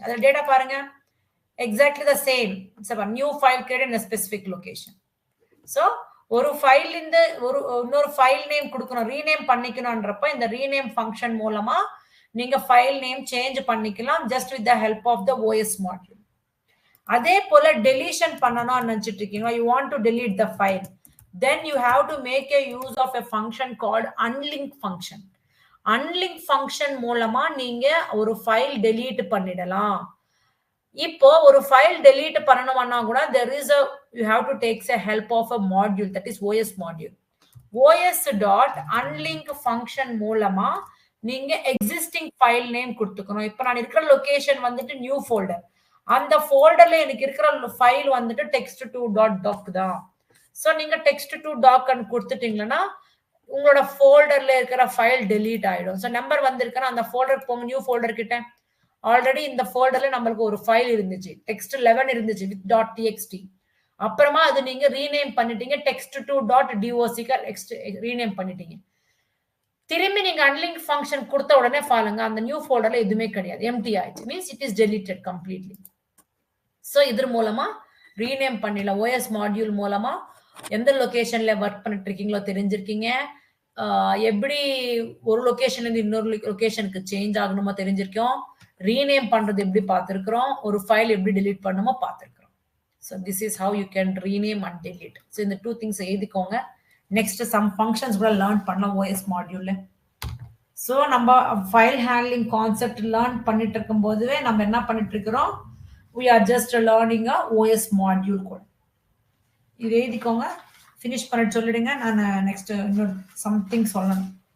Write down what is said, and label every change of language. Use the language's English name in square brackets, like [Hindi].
[Tamil] அதுல டேட்டா பாருங்க, [English] Exactly the same. It's a new file create in a specific location. [Tamil] So ஒரு file இந்த இன்னொரு ஃபைல் நேம் கொடுக்கணும், ரீநேம் பண்ணிக்கணும்ன்றப்ப இந்த ரீநேம் ஃபங்க்ஷன் மூலமா நீங்க ஃபைல் நேம் சேஞ்ச் பண்ணிக்கலாம் [English] Just with the help of the OS module. [Tamil] அதே போல டெலிஷன் பண்ணணும்னு நினைச்சிட்டு இருக்கீங்க, [English] you want to delete the file, then you have to make a use of a function called unlink function. [Tamil] unlink function மூலமா நீங்க ஒரு file delete பண்ணிடலாம். இப்போ ஒரு ஃபைல் delete பண்ணணும்னா கூட [English] there is a you have to take the help of a module, that is OS module. [Tamil] os.unlink function மூலமா நீங்க எக்ஸிஸ்டிங் ஃபைல் நேம் கொடுத்துக்கணும். இப்போ நான் இருக்கிற லொகேஷன் வந்துட்டு நியூ ஃபோல்டர். அந்த ஃபோல்டர்ல எனக்கு இருக்கிற ஃபைல் வந்துட்டு text2.doc தான். சோ நீங்க text2.doc கொடுத்துட்டீங்கன்னா உங்களோட ஃபோல்டர்ல இருக்கிற ஃபைல் delete ஆயிடும். சோ நம்பர் வந்திருக்குன்னா அந்த ஃபோல்டருக்கு போங்க, நியூ ஃபோல்டர் கிட்ட. ஆல்ரெடி இந்த ஃபோல்டர்ல நம்மளுக்கு ஒரு ஃபைல் இருந்துச்சு, text11 இருந்துச்சு with .txt. அப்புறமா அது நீங்க ரீநேம் பண்ணிட்டீங்க, text2.doc ரீநேம் பண்ணிட்டீங்க. திரும்பி நீங்க அன்லிங்க் ஃபங்க்ஷன் கொடுத்த உடனே பாருங்க அந்த நியூ ஃபோல்டர்ல எதுவுமே கிடையாது, எம்டி ஆயிடுச்சு. [English] Means it is deleted completely. [Tamil] So இதன் மூலமா ரீநேம் பண்ணிடலாம். OS மாடியூல் மூலமா எந்த லொகேஷன்ல ஒர்க் பண்ணிட்டு இருக்கீங்களோ தெரிஞ்சிருக்கீங்க. எப்படி ஒரு லொகேஷன்ல இருந்து இன்னொரு லொகேஷனுக்கு சேஞ்ச் ஆகணுமோ தெரிஞ்சிருக்கோம். ரீநேம் பண்றது எப்படி பார்த்திருக்கிறோம். ஒரு ஃபைல் எப்படி delete பண்ணணுமோ பார்த்திருக்கிறோம். [English] So this is how you can rename and delete. So இந்த two things எழுதிக்கோங்க. [Tamil] நெக்ஸ்ட் சம் ஃபங்க்ஷன்ஸ் கூட லேர்ன் பண்ணலாம் OS மாடியூல்ல. ஸோ நம்ம ஃபைல் ஹேண்ட்லிங் கான்செப்ட் லேர்ன் பண்ணிட்டு இருக்கும் போதுவே நம்ம என்ன பண்ணிட்டு இருக்கிறோம், [English] we are just learning a [Tamil] OS module கூட. இது எழுதிக்கோங்க, ஃபினிஷ் பண்ணிட்டு சொல்லிடுங்க. நான் நெக்ஸ்ட் இன்னொரு சம்திங் சொல்லணும்.